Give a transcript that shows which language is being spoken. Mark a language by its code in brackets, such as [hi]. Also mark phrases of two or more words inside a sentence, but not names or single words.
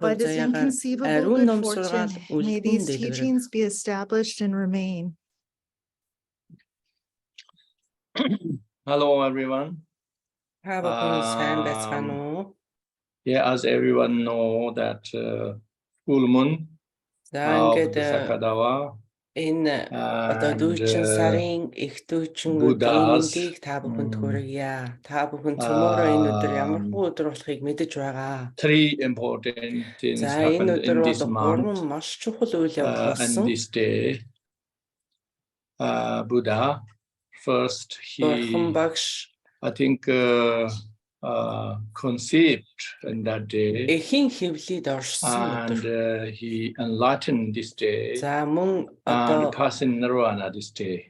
[en] By this inconceivable good fortune, may these teachings be established and remain. Hello, everyone. Yeah, as everyone know that full moon of the Sakadawa [mn] энэ одоо Дүйчин сарын их Дүйчин өдрийн та бүхэнд хүргье. Та бүхэн цөмөөрөө энэ өдөр ямар хөө өдөр болохыг мэдэж байгаа. [en] Three important things happened in this month. [mn] Маш чухал үйл явдал болсон. [en] And this day, Buddha first I think conceived in that day, and he enlightened this day, and passed in nirvana this day.